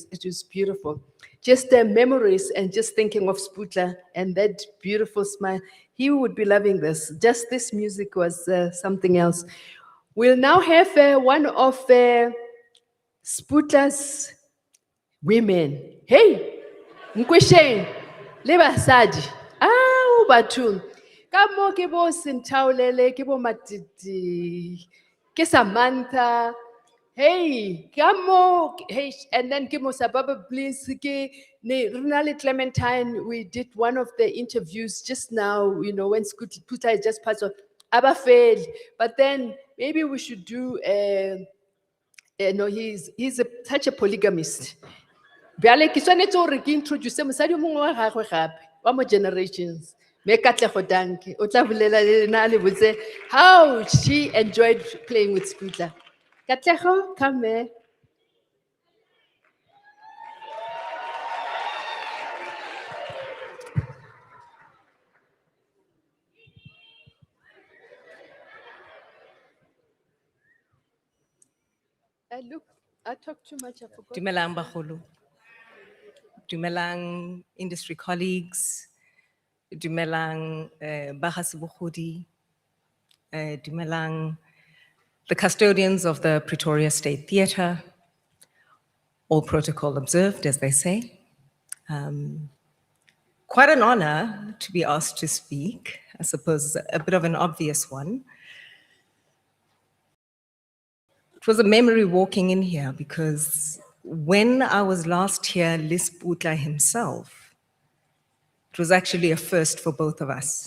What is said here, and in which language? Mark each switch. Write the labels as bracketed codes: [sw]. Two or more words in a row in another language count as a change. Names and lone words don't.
[en] It was beautiful. Just their memories and just thinking of Sputla and that beautiful smile. He would be loving this. Just this music was something else. We'll now have one of Sputla's women. [nso] Hey! Nkwesheng, le basadi. Ah, bathong. Ka mo ke bo Sinthaolele, ke bo Matiti, ke Samantha. Hey, ka mo, hey, [en] and then [nso] ke mo Sababa Bliss, ke ne Renale Clementine. [en] We did one of the interviews just now, you know, when Puta is just part of Abafeli. But then maybe we should do no, he's such a polygamist. [nso] Bjale ke tshwanetse hore ke introduce mosadi o mongwe wa gagwe gape wa mo generations me Katlego Danke o tla bolela le lena le botse [en] how she enjoyed playing with Sputla. Katlego, come here. Look, I talk too much, I forgot. [nso] Dumelang bagolo. [en] Dumelang industry colleagues. [nso] Dumelang Seputla Sebogodi. [en] Dumelang the custodians of the Pretoria State Theatre. All protocol observed, as they say. Quite an honor to be asked to speak. I suppose a bit of an obvious one. It was a memory walking in here because when I was last here, Seputla himself, it was actually a first for both of us.